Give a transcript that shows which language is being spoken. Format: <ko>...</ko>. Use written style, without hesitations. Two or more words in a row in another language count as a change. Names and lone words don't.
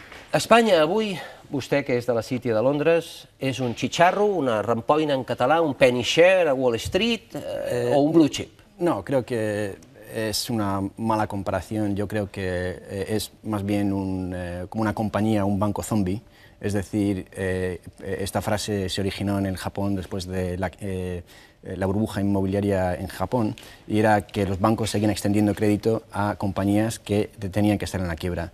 <ca>Espanya avui, vostè que és de la City de Londres, és un xitxarro, una rampoina en català, un</ca> <en>penny share</en> <ca>a Wall Street o un</ca> <en>blue chip?</en> <es>No, creo que es una mala comparación. Yo creo que es más bien como una compañía, un banco zombie. Es decir, esta frase se originó en el Japón después de la burbuja inmobiliaria en Japón, y era que los bancos seguían extendiendo crédito a compañías que tenían que estar en la quiebra.</es>